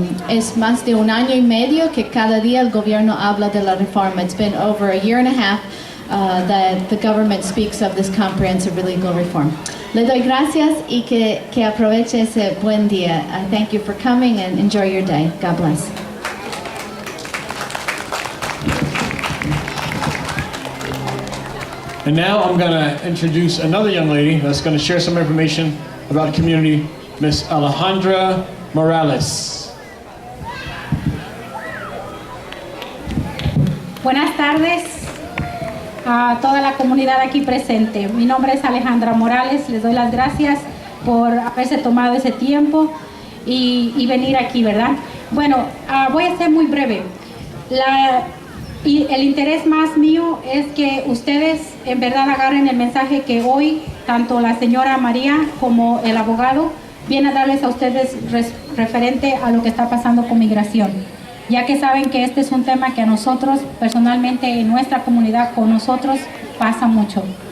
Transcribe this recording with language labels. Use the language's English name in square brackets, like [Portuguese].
[Spanish] Es más de un año y medio que cada día el gobierno habla de la reforma. [English] It's been over a year and a half that the government speaks of this comprehensive legal reform. [Spanish] Le doy gracias y que aproveche ese buen día. [English] Thank you for coming and enjoy your day. God bless. And now I'm going to introduce another young lady that's going to share some information about the community, Miss Alejandra Morales. [Spanish] Buenas tardes a toda la comunidad aquí presente. Mi nombre es Alejandra Morales. Les doy las gracias por haberse tomado ese tiempo y venir aquí, ¿verdad? Bueno, voy a ser muy breve. Y el interés más mío es que ustedes en verdad agarren el mensaje que hoy tanto la señora María como el abogado vienen a darles a ustedes referente a lo que está pasando con migración, ya que saben que este es un tema que a nosotros personalmente en nuestra comunidad con nosotros pasa mucho.